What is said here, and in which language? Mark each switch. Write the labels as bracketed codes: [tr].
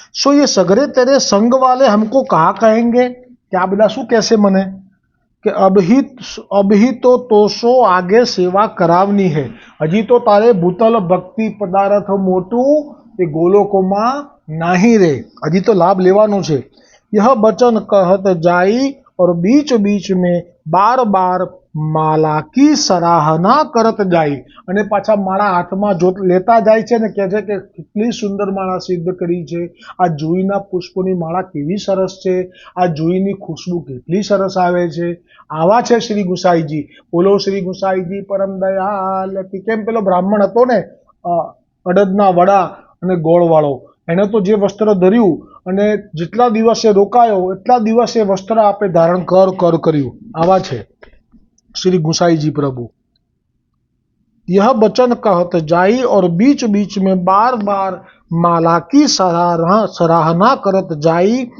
[hi] સો ये सगरे तेरे संग वाले हमको कहा कहेंगे, [gu] કે આ બધા શું કહેશે મને [hi] કે અભી તો સો આગે સેવા કરાવની હે. [gu] હજી તો તારે ભૂતલ ભક્તિ પદાર્થ મોટું એ ગોલોકોમાં નહીં રે, હજી તો લાભ લેવાનો છે. [hi] यह बचन कहत जाई और बीच बीच में बार बार माला की सराहना करत जाई. [gu] અને પાછા માળા હાથમાં જો લેતા જાય છે ને કહે છે કે કેટલી સુંદર માળા સિદ્ધ કરી છે, આ જુઈના પુષ્પોની માળા કેવી સરસ છે, આ જુઈની ખુશ્બુ કેટલી સરસ આવે છે. આવા છે શ્રી ગુસાઈજી. બોલો શ્રી ગુસાઈજી પરમ દયાલ. કેમ પેલો બ્રાહ્મણ હતો ને અડદના વડા અને ગોળવાળો, એને તો જે વસ્ત્ર ધર્યું અને જેટલા દિવસે રોકાયો એટલા દિવસે વસ્ત્ર આપે ધારણ કર કર્યું। આવા છે [hi] श्री गुसाई जी प्रभु। यह बचन कहत जाई और बीच बीच में बार बार माला की सराहना करत जाई।